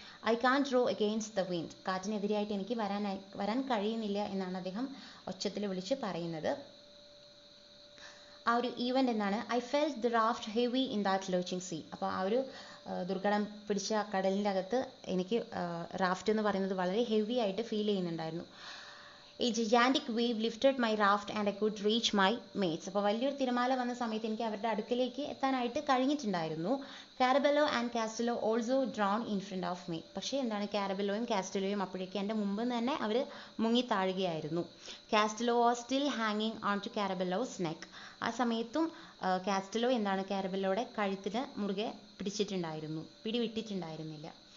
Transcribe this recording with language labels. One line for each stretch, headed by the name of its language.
English: I can't row against the wind.
Malayalam: കാറ്റിനെതിരായിട്ട് എനിക്ക് വരാൻ കഴിയുന്നില്ല എന്നാണ് അദ്ദേഹം ഒച്ചത്തിൽ വിളിച്ച് പറയുന്നത്. ആ ഒരു ഈവൻ്റ് എന്താണ്?
English: I felt the raft heavy in that lurching sea.
Malayalam: അപ്പോൾ ആ ഒരു ദുർഘടം പിടിച്ച കടലിൻ്റെ അകത്ത് എനിക്ക് റാഫ്റ്റ് എന്ന് പറയുന്നത് വളരെ ഹെവി ആയിട്ട് ഫീൽ ചെയ്യുന്നുണ്ടായിരുന്നു.
English: A gigantic wave lifted my raft and I could reach my mates.
Malayalam: അപ്പോൾ വലിയൊരു തിരമാല വന്ന സമയത്ത് എനിക്ക് അവരുടെ അടുക്കലേക്ക് എത്താനായിട്ട് കഴിഞ്ഞിട്ടുണ്ടായിരുന്നു.
English: Carabello and Castello also drawn in front of me.
Malayalam: പക്ഷേ എന്താണ്, കാരബെല്ലോയും കാസ്റ്റലോയും അപ്പോഴേക്കും എൻ്റെ മുമ്പ് തന്നെ അവർ മുങ്ങി താഴുകയായിരുന്നു.
English: കാസ്റ്റലോ was still ഹാങ്ങിങ് on to കാരബെല്ലോസ് neck.
Malayalam: ആ സമയത്തും കാസ്റ്റലോ എന്താണ്, കാരബെല്ലോയുടെ കഴുത്തിന് മുറുകെ പിടിച്ചിട്ടുണ്ടായിരുന്നു, പിടിവിട്ടിട്ടുണ്ടായിരുന്നില്ല.